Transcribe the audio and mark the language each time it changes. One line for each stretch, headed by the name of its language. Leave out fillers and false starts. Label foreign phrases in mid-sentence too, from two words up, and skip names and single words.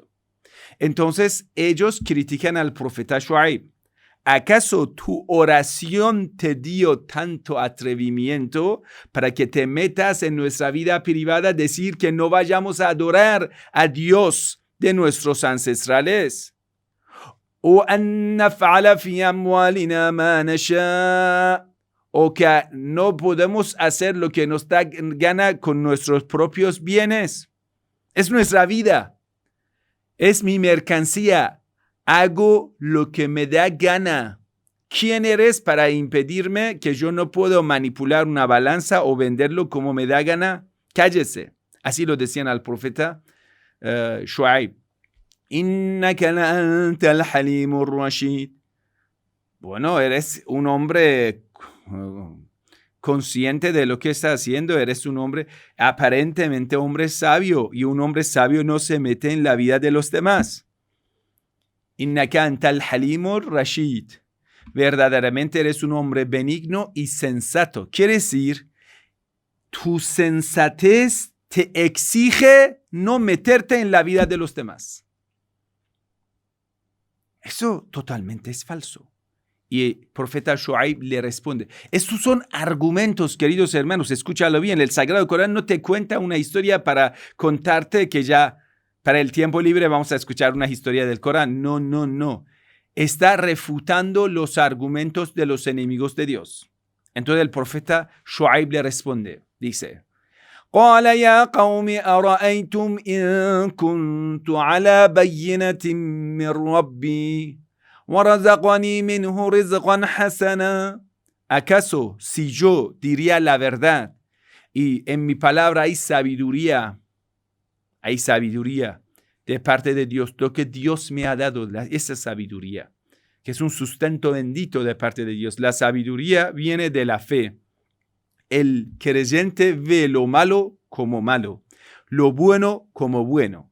Spanish: Entonces ellos critican al profeta Shuaib. ¿Acaso tu oración te dio tanto atrevimiento para que te metas en nuestra vida privada, decir que no vayamos a adorar a Dios de nuestros ancestrales?
Arabic: أو أن نفعل في أموالنا ما نشاء,
Spanish: o que no podemos hacer lo que nos da gana con nuestros propios bienes. Es nuestra vida, es mi mercancía. Hago lo que me da gana. ¿Quién eres para impedirme que yo no puedo manipular una balanza o venderlo como me da gana? Cállese. Así lo decían al profeta Shuaib.
Arabic: إنك لأنت الحليم الرشيد.
Spanish: Bueno, eres un hombre consciente de lo que está haciendo. Eres un hombre, aparentemente hombre sabio. Y un hombre sabio no se mete en la vida de los demás.
Arabic: إنك أنت الحليم الرشيد.
Spanish: Verdaderamente eres un hombre benigno y sensato. Quiere decir, tu sensatez te exige no meterte en la vida de los demás. Eso totalmente es falso. Y el profeta Shuaib le responde. Estos son argumentos, queridos hermanos. Escúchalo bien. El Sagrado Corán no te cuenta una historia para contarte que ya para el tiempo libre vamos a escuchar una historia del Corán. No. Está refutando los argumentos de los enemigos de Dios. Entonces el profeta Shuaib le responde. Dice,
Arabic: قال يا قوم أرأيتم إن كنت على بينة من ربي ورزقني منه رزقا حسنا.
Spanish: ¿Acaso si yo diría la verdad y en mi palabra hay sabiduría de parte de Dios, lo que Dios me ha dado, esa sabiduría, que es un sustento bendito de parte de Dios? La sabiduría viene de la fe. El creyente ve lo malo como malo, lo bueno como bueno.